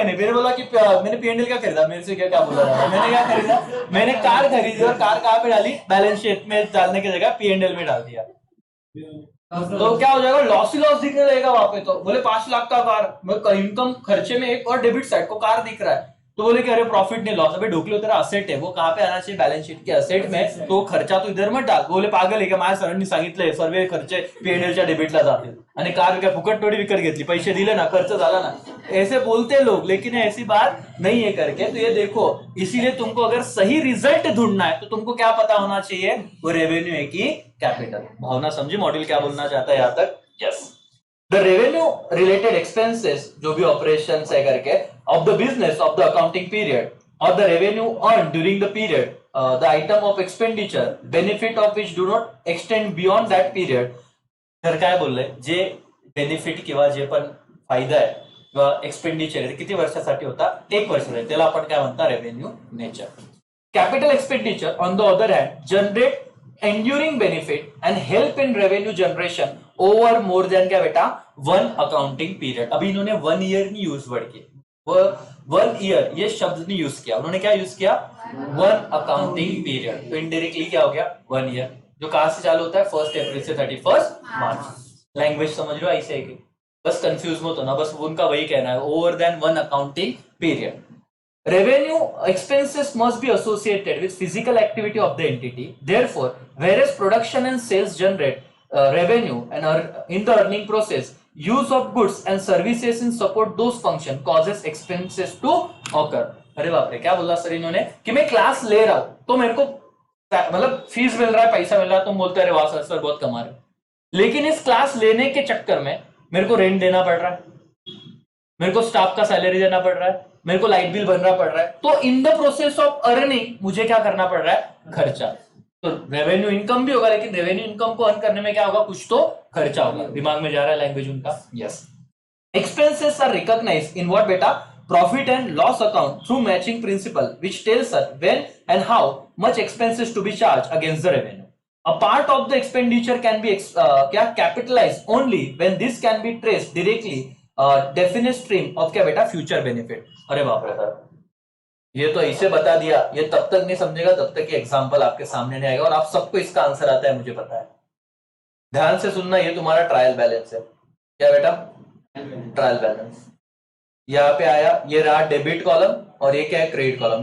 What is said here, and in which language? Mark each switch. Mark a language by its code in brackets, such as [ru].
[hi] मैंने बोला कि मैंने P&L क्या खरीदा, मेरे से क्या बोला रहा है. मैंने क्या खरीदा? मैंने कार खरीदी और कार कहाँ पे डाली? बैलेंस शीट में डालने की जगह P&L में डाल दिया. तो क्या हो जाएगा? लॉस ही लॉस दिखने लगेगा वहां पे. तो बोले 5 लाख का कार, इनकम खर्चे में एक और डेबिट साइड को कार दिख रहा है. तो बोले कि अरे प्रॉफिट नहीं लॉस. अबे ढोकले तेरा असेट आहे, वो कहाँ पे आना चाहिए? बैलेंस शीट के असेट में. तो खर्चा तू इधर मत डाल. [mr] बोले पागल आहे का? माझ्या सरांनी सांगितलंय सर्व खर्चे P&Lच्या डेबिटला जातील. आणि कार काय फुकट थोडी विकत घेतली, पैसे दिले ना, खर्च झाला ना. [hi] ऐसे बोलते लोग, लेकिन ऐसी बात नहीं है करके. तो ये देखो, इसीलिए तुमको अगर सही रिजल्ट ढूंढना है तो तुमको क्या पता होना चाहिए? वो रेवेन्यू है कि कैपिटल. भावना समझी मॉड्यूल क्या बोलना चाहता है यहाँ तक? Yes. [en] the revenue related expenses, [hi] जो भी ऑपरेशन है करके, [en] Of the business of the accounting period, और the revenue earn during the period, the item of expenditure, benefit of which do not extend beyond that period. [mr] तर काय बोललंय, जे benefit किंवा जे पण फायदा आहे किंवा एक्सपेंडिचर आहे, किती वर्षासाठी होता? 1 वर्षासाठी. त्याला आपण काय म्हणता? Revenue nature. [en] capital expenditure on the other hand generate enduring benefit and help in revenue generation over more than [hi] क्या बेटा? [en] 1 accounting period. [hi] अभी इन्होंने 1 year नहीं यूज वर्ड किया, 1 year ये शब्द नहीं यूज किया. उन्होंने क्या यूज किया? [en] 1 accounting period. [hi] तो इनडायरेक्टली क्या हो गया? 1 year, जो कहां से चालू होता है? 1 अप्रैल से 31 मार्च. लैंग्वेज समझ लो ऐसे है कि बस कंफ्यूज मत होना, बस उनका वही कहना है, [en] Over than 1 accounting period. revenue expenses must be associated with physical activity of the entity. Therefore, whereas production and sales generate revenue and in the earning process, use of goods and services in support those function causes expenses to occur. [hi] अरे बाप रे, क्या बोला sir इन्होंने कि मैं class ले रहा हूं तो मेरे को मतलब फीस मिल रहा है, पैसा मिल रहा है, तुम बोलते अरे वाह सर बहुत कमा रहे हो, लेकिन इस क्लास लेने के चक्कर में मेरे को रेंट देना पड़ रहा है, मेरे को स्टाफ का सैलरी देना पड़ रहा है, मेरे को लाइट बिल भरना पड़ रहा है, तो [en] in the process of earning [hi] मुझे क्या करना पड़ रहा है, खर्चा। तो रेवेन्यू इनकम भी होगा, लेकिन रेवेन्यू इनकम को अर्न करने में क्या होगा, कुछ तो खर्चा होगा। दिमाग में जा रहा है लैंग्वेज उनका? [en] Yes. Expenses are recognized in what बेटा, profit and loss account through matching principle which tells us when and how much expenses to be charge against the revenue. A part of the expenditure can be capitalized only when this can be traced directly definite stream of [hi] क्या बेटा, [en] Future benefit. [hi] अरे बाप रे sir, ये तो ऐसे बता दिया, ये तब तक नहीं समझेगा जब तक कि एग्जांपल आपके सामने नहीं आएगा, और आप सबको इसका आंसर आता है मुझे पता है। ध्यान से सुनना, ये तुम्हारा ट्रायल बैलेंस है। क्या बेटा? Trial balance. यहाँ पे आया, ये रहा डेबिट कॉलम और ये क्या है, क्रेडिट कॉलम।